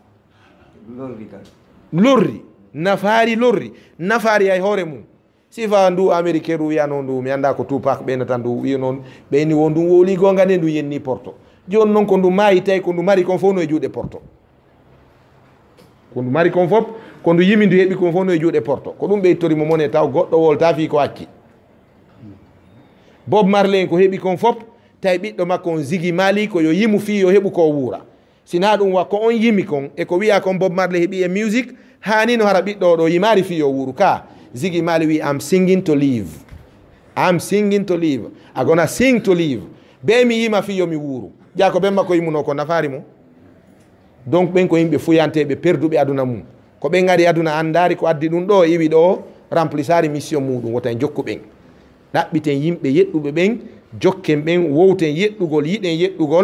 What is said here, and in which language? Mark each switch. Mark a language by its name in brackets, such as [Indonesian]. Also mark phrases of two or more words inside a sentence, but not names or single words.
[Fula] lorri nafaari hay hoore mum sifa ndu américain ndu wiyano ndu mi anda ko Tupac ɓeynata ndu wiya noon ɓeyni wo ndum wowli gonga nde ndu yenni porto joni noon ko ndu maayi tawi ko ndu mari kon fof no e juuɗe porto ko ndu mari kon fof ko ndu yimi ndu heɓi kon fof no e juuɗe porto ko ɗum ɓeytorimo mon e taw goɗɗo wolta fi ko acci Bob Marley ko heɓi kon fof tawi ɓiɗɗo makko on Ziggy Marley ko yo yimu fi yo heɓu ko wuura sina ɗum wa ko on yimi kon e ko wiya kon Bob Marley heɓi e musique hani no hara ɓiɗɗo ɗo yimari fi yo wuuru ka Ziggy Marley wi [English] am singing to live I'm singing to live I'm gonna sing to live [Fula] be mi yima fi yo mi wuuru ja ko ɓen makko yimuno ko nafari mo donc ɓen ko yimɓe fuyanteɓe perduɓe aduna mum ko ɓen gari aduna andari ko addi ɗum ɗo iwi ɗo remplissari mission muɗum wotan jokku ɓen ɗaɓɓiten yimɓe yeɗɗuɓe ɓen jokken ɓen wowten yeɗɗugol yiɗen yeɗɗugol